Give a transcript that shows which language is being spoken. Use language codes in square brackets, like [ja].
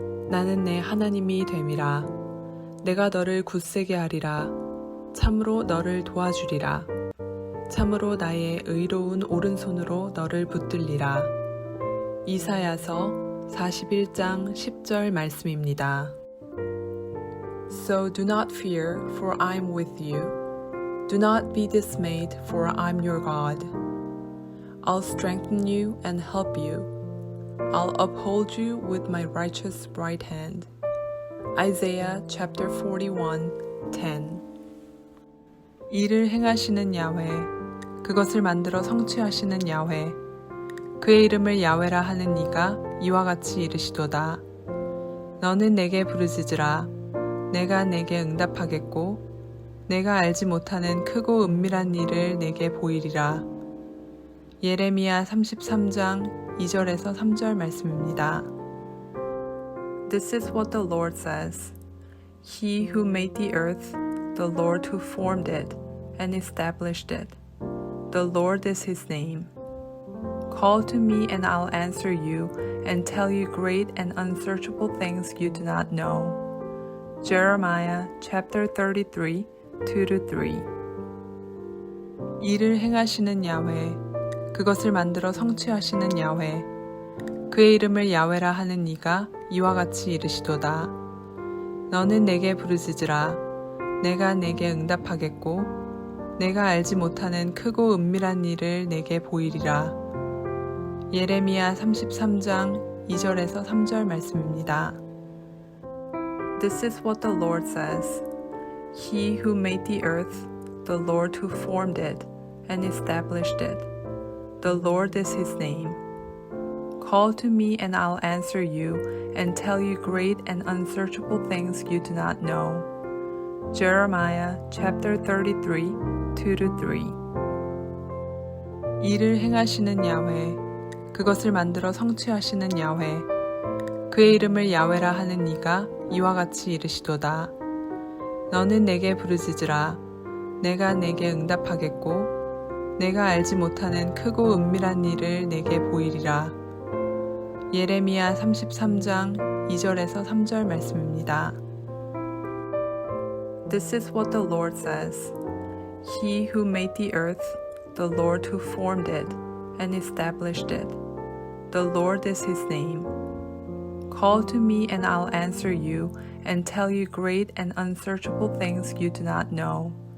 [ko] 나는 내 하나님이 됨이라. 내가 너를 굳세게 하리라. 참으로 너를 도와주리라. 참으로 나의 의로운 오른손으로 너를 붙들리라. 이사야서 41장 10절 말씀입니다. [en] So do not fear, for I am with you. Do not be dismayed, for I am your God. I'll strengthen you and help you. I'll uphold you with my righteous right hand. Isaiah chapter 41, 10. [ko] 이를 행하시는 야훼, 그것을 만들어 성취하시는 야훼, 그의 이름을 야훼라 하는 이가 이와 같이 이르시도다. 너는 내게 부르짖으라. 내가 내게 응답하겠고 내가 알지 못하는 크고 은밀한 일을 내게 보이리라. 예레미야 33장 2절에서 3절 말씀입니다. [en] This is what the Lord says. He who made the earth, the Lord who formed it and established it. The Lord is his name. Call to me and I'll answer you and tell you great and unsearchable things you do not know. Jeremiah chapter 33, 2-3. [ko] 이를 행하시는 야훼, 그것을 만들어 성취하시는 야훼, 그의 이름을 야훼라 하는 이가 이와 같이 이르시도다. 너는 내게 부르짖으라. 내가 내게 응답하겠고 내가 알지 못하는 크고 은밀한 일을 내게 보이리라. 예레미야 33장 2절에서 3절 말씀입니다. [en] This is what the Lord says. He who made the earth, the Lord who formed it and established it. The Lord is his name. Call to me and I'll answer you and tell you great and unsearchable things you do not know. Jeremiah chapter 33, 2-3. [ko] 이를 행하시는 야훼, 그것을 만들어 성취하시는 야훼, 그의 이름을 야훼라 하는 이가 이와 같이 이르시도다. 너는 내게 부르짖으라. 내가 내게 응답하겠고 내가 알지 못하는 크고 은밀한 일을 내게 보이리라. 예레미야 33장 2절에서 3절 말씀입니다. [en] This is what the Lord says. He who made the earth, the Lord who formed it and established it. The Lord is his name. Call to me and I'll answer you and tell you great and unsearchable things you do not know.